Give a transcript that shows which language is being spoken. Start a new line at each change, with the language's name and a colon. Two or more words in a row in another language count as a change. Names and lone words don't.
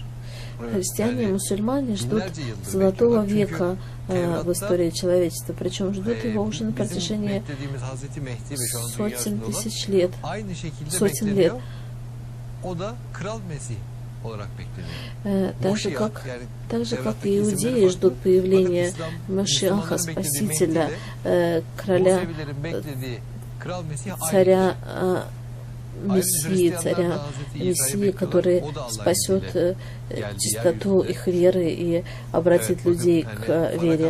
Russian: Христиане и мусульмане ждут золотого века в истории человечества, причем ждут его уже на протяжении сотен тысяч лет, сотен лет.
Turkish: O da Kral Mesih. olarak bekleniyor.
Russian: Так же, как и иудеи ждут появления Машиаха, Спасителя, короля, царя Мессии, который спасет чистоту их веры и обратит людей к вере.